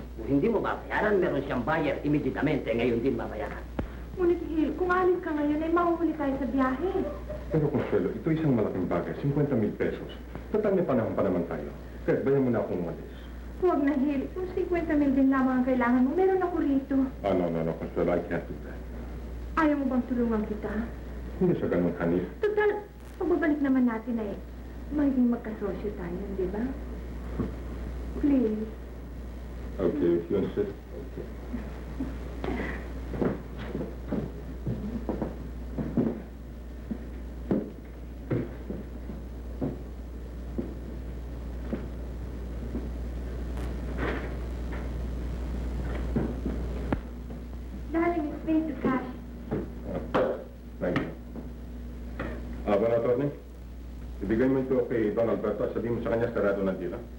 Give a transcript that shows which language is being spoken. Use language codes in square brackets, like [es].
[tl] Kung hindi mo babayaran, meron siyang buyer immediatamente. Ngayon din babayaran. Ngunit, Hil, kung alis ka ngayon, ay mahuhuli tayo sa biyahe. Pero Consuelo, ito isang malaking bagay. 50,000 pesos. Total may panahon pa naman tayo. Kaya bayan mo na akong umalis. Huwag na, Hil. Kung 50,000 din lamang ang kailangan mo, meron ako rito. [en] No, Consuelo, I can't do that. [tl] Ayaw mo bang tulungan kita? Hindi siya ganun, honey. Total, pagbabalik naman natin ay magiging magkasosyo tayo, di ba? [en] Please. Okay, if you insist. Okay. Darling, it's paid to cash. Thank you. Bueno, Atty. [tl] Ibigay mo ito kay Don Alberto at sabihin mo sa kanya sarado ng dila.